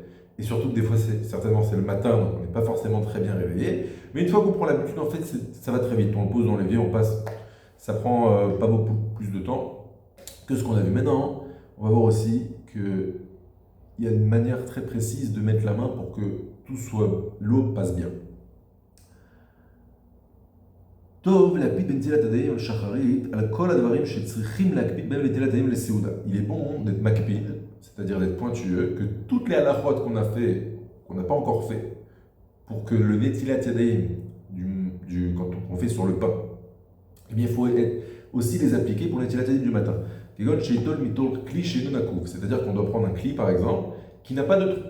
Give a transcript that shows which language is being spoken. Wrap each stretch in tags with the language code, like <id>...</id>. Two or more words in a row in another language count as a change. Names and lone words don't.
<fr>Et surtout, des fois, certainement, c'est le matin, donc on n'est pas forcément très bien réveillé. Mais une fois qu'on prend l'habitude, en fait, ça va très vite. On le pose dans l'évier, on passe. Ça prend pas beaucoup plus de temps que ce qu'on a vu. Maintenant, on va voir aussi qu'il y a une manière très précise de mettre la main pour que l'eau passe bien.</fr> <he>טוב להקפיד בנטילת ידיים על שחרית על כל הדברים שצריכים להקפיד בהם בנטילת ידיים לסעודה.</he> <fr>Il est bon d'être makpid, c'est-à-dire d'être pointueux, que toutes les halachot qu'on a fait, qu'on n'a pas encore fait, pour que le</fr> <he>נטילת ידיים,</he> <fr>quand on fait sur le pain, eh bien il faut aussi les appliquer pour le</fr> <he>נטילת ידיים</he> <fr>du matin. C'est-à-dire qu'on doit prendre un cli par exemple, qui n'a pas de trou.</fr>